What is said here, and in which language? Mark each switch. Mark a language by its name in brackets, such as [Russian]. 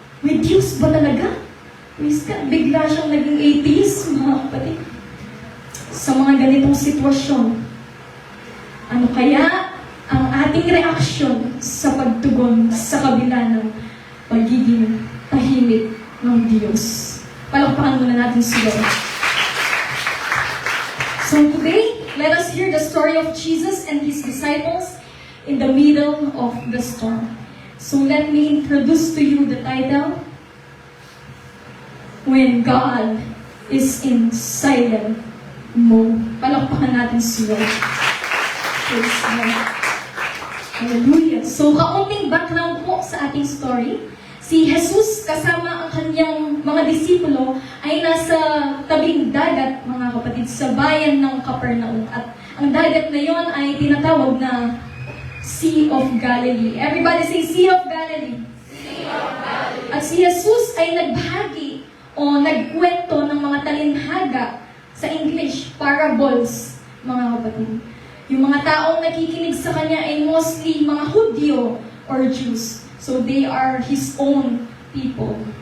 [Filipino] May Diyos ba talaga? [English] Praise God, [Filipino] bigla siyang naging atheist, mga kapatid. Sa mga ganitong sitwasyon, ano kaya ang ating reaksyon sa pagtugon sa kabila ng pagiging tahimik ng Diyos? Palakpakan muna natin sila. [English] So today, let us hear the story of Jesus and His disciples in the middle of the storm. So let me introduce to you the title, When God is in Silent Mode. [Filipino] Palakpakan natin sila. [English] Praise God. Hallelujah. [Filipino] So kaunting background po sa ating story. Si Jesus kasama ang kanyang mga disipulo ay nasa tabing dagat, mga kapatid, sa bayan ng Capernaum. At ang dagat na yon ay tinatawag na Sea of Galilee. [English] Everybody say Sea of Galilee. Sea of Galilee. [Filipino] At si Jesus ay nagbahagi o nagkwento ng mga talinhaga sa English, parables, mga kapatid. Yung mga taong nakikinig sa kanya ay mostly mga Hudyo or Jews. [English] So they are His own people.